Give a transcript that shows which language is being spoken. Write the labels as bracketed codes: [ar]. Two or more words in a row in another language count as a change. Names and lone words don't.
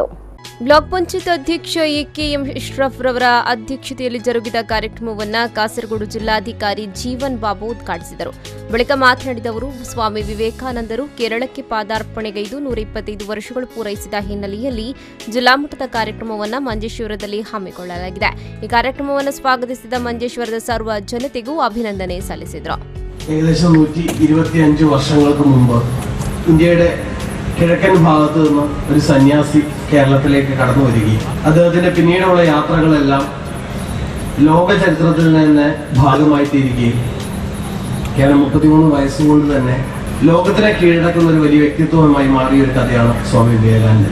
[kn] ಬ್ಲಾಕ್ ಪಂಚಾಯತ್ ಅಧ್ಯಕ್ಷ ಎಕೆಎಂ ಇಶ್ರಫ್ ರವರ ಅಧ್ಯಕ್ಷತೆಯಲ್ಲಿ ಜರುಗಿದ ಕಾರ್ಯಕ್ರಮವನ್ನು ಕಾಸರಗೋಡು ಜಿಲ್ಲಾಧಿಕಾರಿ ಜೀವನ್ ಬಾಬು ಉದ್ಘಾಟಿಸಿದರು. ಬಳಿಕ ಮಾತನಾಡಿದ ಅವರು, ಸ್ವಾಮಿ ವಿವೇಕಾನಂದರು ಕೇರಳಕ್ಕೆ ಪಾದಾರ್ಪಣೆಗೈದು 125 ವರ್ಷಗಳು ಪೂರೈಸಿದ ಹಿನ್ನೆಲೆಯಲ್ಲಿ ಜಿಲ್ಲಾ ಮಟ್ಟದ ಕಾರ್ಯಕ್ರಮವನ್ನು ಮಂಜೇಶ್ವರದಲ್ಲಿ ಹಮ್ಮಿಕೊಳ್ಳಲಾಗಿದೆ. ಈ ಕಾರ್ಯಕ್ರಮವನ್ನು ಸ್ವಾಗತಿಸಿದ ಮಂಜೇಶ್ವರದ ಸರ್ವ ಜನತೆಗೂ ಅಭಿನಂದನೆ ಸಲ್ಲಿಸಿದರು. [ml] ഏകദേശം 125 വർഷങ്ങൾക്ക് മുമ്പ് ഇന്ത്യയുടെ കിഴക്കൻ ഭാഗത്തു നിന്ന് ഒരു സന്യാസി കേരളത്തിലേക്ക് കടന്നു വരികയും അദ്ദേഹത്തിന്റെ പിന്നീടുള്ള യാത്രകളെല്ലാം ലോക ചരിത്രത്തിൽ തന്നെ ഭാഗമായി തീരുകയും കേവലം 33 വയസ്സുകൊണ്ട് തന്നെ ലോകത്തിനെ കീഴടക്കുന്ന ഒരു വലിയ വ്യക്തിത്വമായി മാറിയ ഒരു കഥയാണ് സ്വാമി വിവേകാനന്ദൻ.